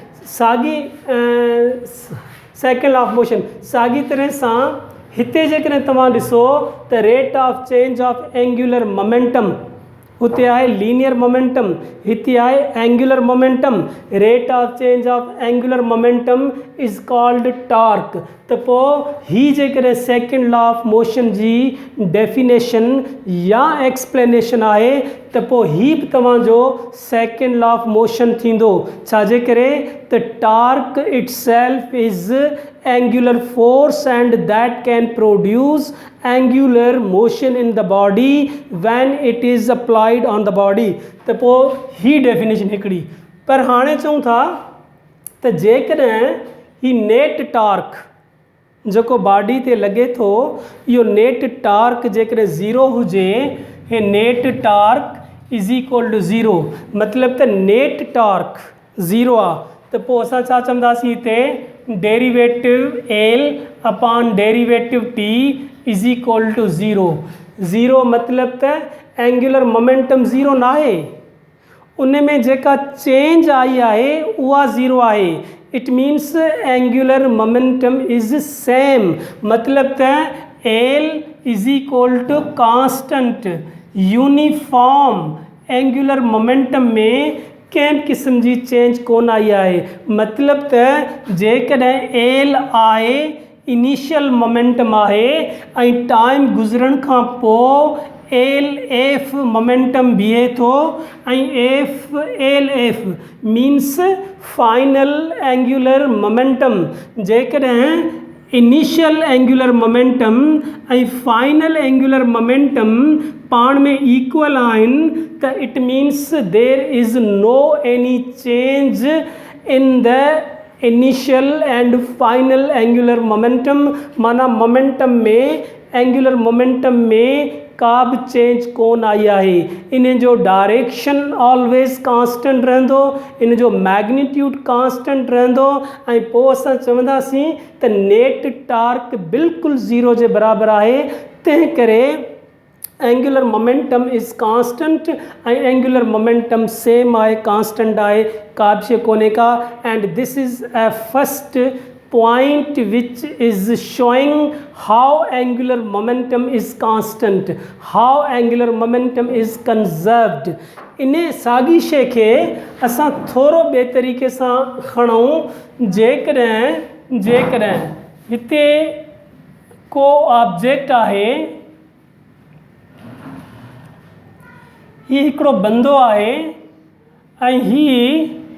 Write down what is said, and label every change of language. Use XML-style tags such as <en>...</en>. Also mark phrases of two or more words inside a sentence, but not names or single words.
<en>second law of motion</en> <sd>साॻी तरह सां हिते जेकॾहिं तव्हां ॾिसो त</sd> <en>rate of change of angular momentum</en> <sd>हुते आहे</sd> <en>linear momentum,</en> <sd>हिते आहे</sd> <en>angular momentum. rate of change of angular momentum is called torque.</en> <sd>त पोइ ही जेकॾहिं</sd> <en>second law of motion</en> <sd>जी डेफिनेशन या एक्सप्लेनेशन आहे त पोइ ही बि तव्हांजो</sd> <en>second law of motion</en> <sd>थींदो। छाजे करे त</sd> <en>torque it self is angular force and that can produce angular motion in the body when it is applied on the body।</en> <sd>त पोइ ही डेफिनेशन हिकिड़ी। पर हाणे चऊं था त जेकॾहिं ही</sd> <en>net torque</en> <sd>जेको बॉडी ते लॻे थो इहो</sd> <en>net torque</en> <sd>जेकॾहिं ज़ीरो हुजे, हे</sd> <en>net torque is equal to zero,</en> <sd>मतिलबु त</sd> <en>net torque zero</en> <sd>आहे त पोइ असां छा चवंदासीं हिते</sd> <en>derivative L upon derivative T is equal to zero.</en> <sd>ज़ीरो मतिलबु त</sd> <en>angular momentum zero</en> <sd>न आहे, उन में जेका चेंज आई आहे उहा ज़ीरो आहे।</sd> <en>it means angular momentum is same,</en> <sd>मतिलबु त</sd> <en>L is equal to constant uniform angular momentum</en> <sd>में कंहिं क़िस्म जी चेंज कोन आई आहे। मतिलबु त जेकॾहिं एल आहे</sd> <en>initial momentum</en> <sd>आहे ऐं टाइम गुज़रण खां पोइ</sd> <en>L F momentum</en> <sd>बीहे थो ऐं</sd> <en>F L F means final angular momentum.</en> <sd>जेकॾहिं</sd> <en>initial angular momentum</en> <sd>ऐं</sd> <en>final angular momentum</en> <sd>पाण में इक्वल आहिनि त</sd> <en>it means there is no any change in the initial and final angular momentum.</en> <sd>माना मोमेंटम में</sd> <en>angular momentum</en> <sd>में का बि चेंज कोन आई आहे। इन जो</sd> <en>direction always constant</en> <sd>रहंदो, इन जो</sd> <en>magnitude constant</en> <sd>रहंदो ऐं पोइ असां चवंदासीं त</sd> <en>net torque</en> <sd>बिल्कुलु ज़ीरो जे बराबरि आहे। तंहिं करे</sd> <en>angular momentum is constant</en> <sd>ऐं</sd> <en>angular momentum same</en> <sd>आहे, कांस्टेंट आहे, का बि शइ कोन्हे का।</sd> <en>and this is a first point which is showing how angular momentum is constant, how angular momentum is conserved।</en> <sd>इन साॻी शइ खे असां थोरो ॿिए तरीक़े सां खणूं। जेकॾहिं हिते को ऑब्जेक्ट आहे, ही हिकिड़ो बंदो आहे ऐं ही</sd>